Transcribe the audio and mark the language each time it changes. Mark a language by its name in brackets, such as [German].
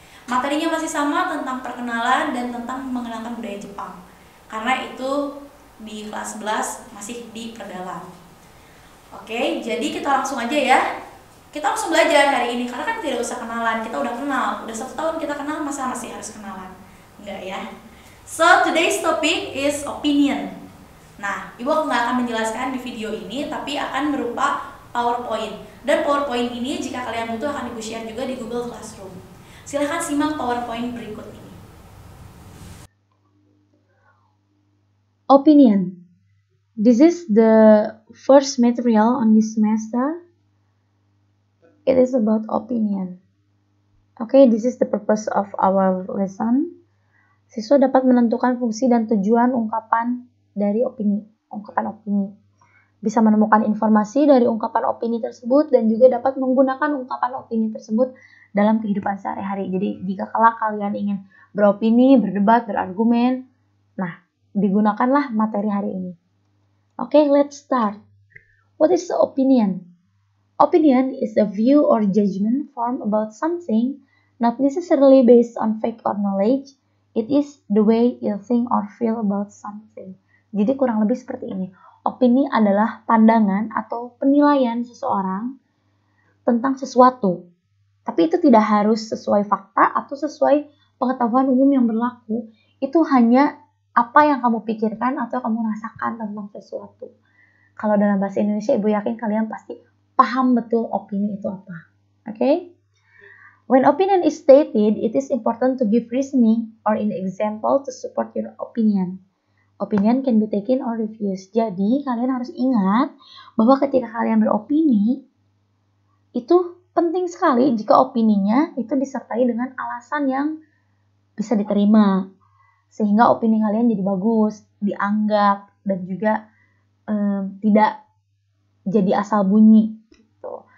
[Indonesian] Materinya masih sama, tentang perkenalan dan tentang mengenalkan budaya Jepang. Karena itu di kelas 11 masih diperdalam. Oke, jadi kita langsung aja ya. Kita langsung belajar hari ini, karena kan tidak usah kenalan, kita udah kenal. Udah 1 tahun kita kenal, masa masih harus kenalan? Enggak ya. [English] So, today's topic is opinion. [Indonesian] Nah, Ibu nggak akan menjelaskan di video ini, tapi akan berupa PowerPoint. Dan PowerPoint ini jika kalian butuh akan Ibu share juga di Google Classroom. Silahkan simak PowerPoint berikut ini. [English] Opinion. This is the first material on this semester. It is about opinion. Okay, this is the purpose of our lesson. [Indonesian] Siswa dapat menentukan fungsi dan tujuan ungkapan dari ungkapan opini. Bisa menemukan informasi dari ungkapan opini tersebut dan juga dapat menggunakan ungkapan opini tersebut dalam kehidupan sehari-hari. Jadi jika kalian ingin beropini, berdebat, berargumen, nah digunakanlah materi hari ini. [English] Okay, let's start. What is the opinion? Opinion is a view or judgment formed about something, not necessarily based on fact or knowledge. It is the way you think or feel about something. [Indonesian] Jadi kurang lebih seperti ini. Opini adalah pandangan atau penilaian seseorang tentang sesuatu. Tapi itu tidak harus sesuai fakta atau sesuai pengetahuan umum yang berlaku. Itu hanya apa yang kamu pikirkan atau kamu rasakan tentang sesuatu. Kalau dalam bahasa Indonesia, Ibu yakin kalian pasti paham betul opini itu apa. Okay? [English] When opinion is stated, it is important to give reasoning or an example to support your opinion. Opinion can be taken or refused. [Indonesian] Jadi, kalian harus ingat bahwa ketika kalian beropini, itu penting sekali jika opininya itu disertai dengan alasan yang bisa diterima. Sehingga opini kalian jadi bagus, dianggap, dan juga tidak jadi asal bunyi. Gitu.